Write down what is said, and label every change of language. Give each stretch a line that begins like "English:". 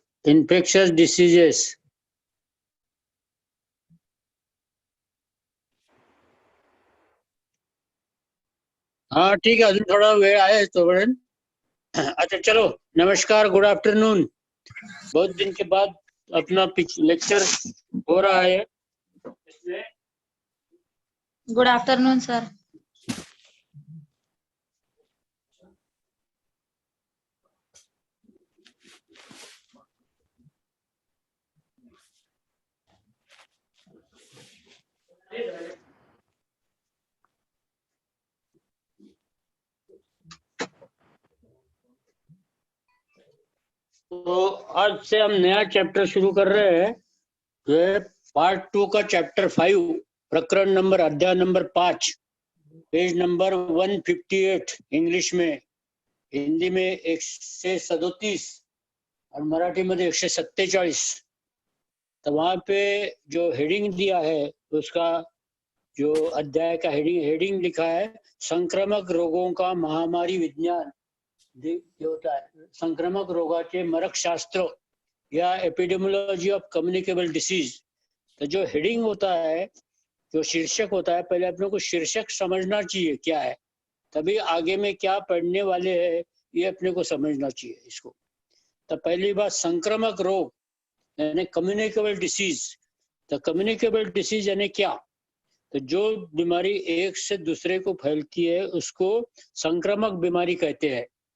English: Infectious diseases.
Hindi: हाँ ठीक है,
Marathi: अजून थोड़ा वेळ आहे तोपर्यंत.
Hindi: अच्छा चलो, नमस्कार, गुड आफ्टरनून. बहुत दिन के बाद अपना लेक्चर हो रहा है इसमें.
English: Good afternoon sir.
Hindi: तो आज से हम नया चैप्टर शुरू कर रहे हैं. ये पार्ट 2 का चैप्टर 5, प्रकरण नंबर, अध्याय नंबर 5, पेज नंबर 158 इंग्लिश में. हिंदी में 137 और मराठी में 147. तो वहां पे जो हेडिंग दिया है उसका, जो अध्याय का हेडिंग लिखा है, संक्रामक रोगों का महामारी विज्ञान. जे होता है
Marathi: संक्रामक रोगाचे मरकशास्त्र
Hindi: या
English: Epidemiology of communicable disease.
Hindi: तो जो हेडिंग होता है, जो शीर्षक होता है, पहले अपने को शीर्षक समझना चाहिए क्या है, तभी आगे में क्या पढ़ने वाले हैं ये अपने को समझना चाहिए इसको. तो पहली बात, संक्रामक रोग यानी कम्युनिकेबल डिसीज. तो कम्युनिकेबल डिसीज यानी क्या? तो जो बीमारी एक से दूसरे को फैलती है उसको संक्रामक बीमारी कहते हैं.